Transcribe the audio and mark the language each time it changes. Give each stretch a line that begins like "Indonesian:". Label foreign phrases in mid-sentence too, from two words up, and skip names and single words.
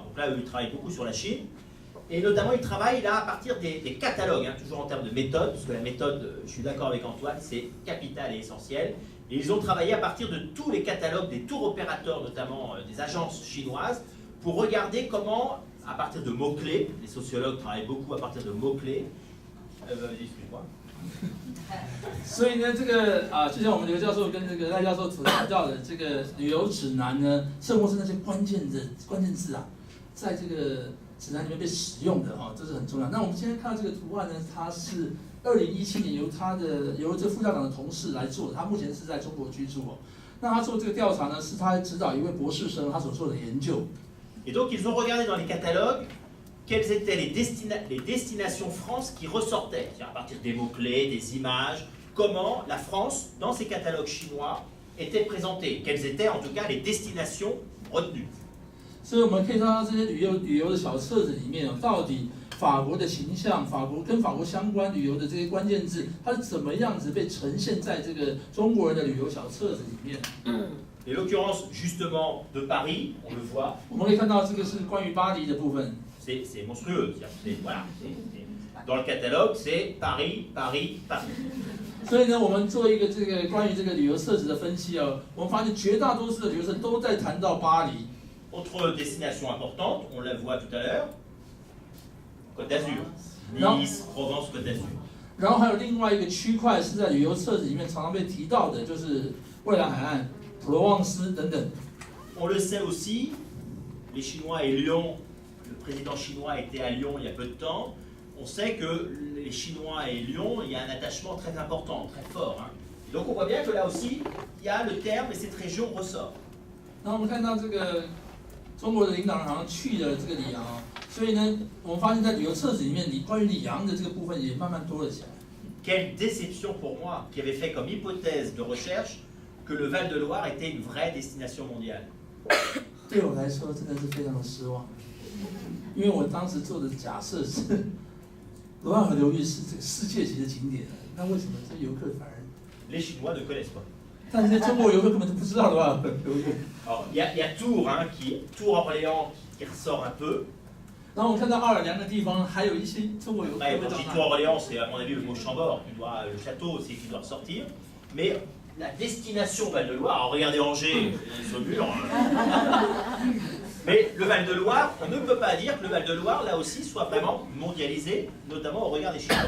French: Donc là, eux, ils travaillent beaucoup sur la Chine. Et notamment, ils travaillent là à partir des catalogues, hein, toujours en termes de méthode, parce que la méthode, je suis d'accord avec Antoine, c'est capital et essentiel. Et ils ont travaillé à partir de tous les catalogues des tours opérateurs, notamment des agences chinoises, pour regarder comment, à partir de mots-clés, les sociologues travaillent beaucoup à partir de mots-clés. Excuse-moi.
Chinese: 所以呢，这个就像我们刘教授跟这个赖教授所提到的，这个旅游指南呢，甚或是那些关键字啊，在这个指南里面被使用的这是很重要。那我们现在看到这个图案呢，它是2017年由这副校长的同事来做的，他目前是在中国居住哦。那他做这个调查呢，是他指导一位博士生他所做的研究。
French: Et donc ils ont regardé dans les catalogues quelles étaient les destinations France qui ressortaient, c'est-à-dire à partir des mots-clés, des images, comment la France, dans ces catalogues chinois, était présentée, quelles étaient en tout cas les destinations retenues.
Chinese: 所以我们可以看到这些旅游的小册子里面到底法国的形象，跟法国相关旅游的这些关键字，它是怎么样子被呈现在这个中国人的旅游小册子里面。
French: Et l'occurrence justement de Paris, on le voit.
Chinese: 我们可以看到这个是关于巴黎的部分。
French: C'est monstrueux, voilà. Dans le catalogue, c'est Paris, Paris, Paris.
Chinese: 所以呢，我们做一个关于这个旅游册子的分析啊，我们发现绝大多数的旅游册都在谈到巴黎。
French: Autre destination importante, on la voit tout à l'heure, Côte d'Azur, Nice, Provence, Côte d'Azur.
Chinese: 然后还有另外一个区块是在旅游册子里面常常被提到的，就是蔚蓝海岸、普罗旺斯等等。
French: On le sait aussi, les Chinois et Lyon, le président chinois était à Lyon il y a peu de temps. On sait que les Chinois et Lyon, il y a un attachement très important, très fort. Hein. Donc on voit bien que là aussi, il y a le terme et cette région ressort.
Chinese: 然后我们看到这个中国的领导人好像去了这个里昂哦，所以呢，我们发现在旅游册子里面，关于里昂的这个部分也慢慢多了起来。
French: Quelle déception pour moi, qui avait fait comme hypothèse de recherche que le Val-de-Loire était une vraie destination mondiale.
Chinese: 对我来说真的是非常的失望，因为我当时做的假设是罗瓦河流域是这个世界级的景点，那为什么这游客反而？
French: Les Chinois ne connaissent pas.
Chinese: 但是中国游客根本就不知道罗瓦河流域。
French: Alors, il y a Tours, hein, Tours-Orléans qui ressort un peu.
Chinese: 然后我们看到奥尔良的地方，还有一些中国游客
French: Ouais,
Chinese: 会
French: quand
Chinese: 到
French: je dis
Chinese: 那。
French: Tours-Orléans, c'est à mon avis le mot Chambord, le château aussi qui doit ressortir. Mais la destination Val-de-Loire, alors regardez Angers, Saumur. Mais le Val-de-Loire, on ne peut pas dire que le Val-de-Loire, là aussi, soit vraiment mondialisé, notamment au regard des Chinois.